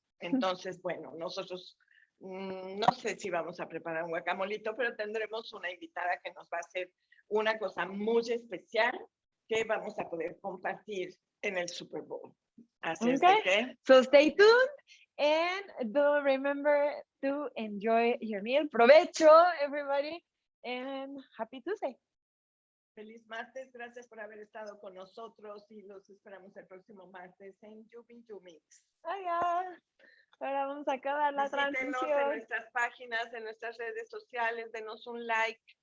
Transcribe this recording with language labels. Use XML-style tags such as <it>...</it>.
<es>Entonces, bueno, nosotros no sé si vamos a preparar un guacamolito, pero tendremos una invitada que nos va a hacer una cosa muy especial que vamos a poder compartir en el Super Bowl. Así es</es> <en>Okay.</en> <es>de que</es> <en>So stay tuned and do remember to enjoy your meal.</en> <es>Provecho,</es> <en>everybody, and happy Tuesday.</en> <es>feliz martes, gracias por haber estado con nosotros y los esperamos el próximo martes en Yumi Yumix. Ahora vamos a acabar la Visítenos en transmisión. nuestras páginas, en nuestras redes sociales, denos un like.</es>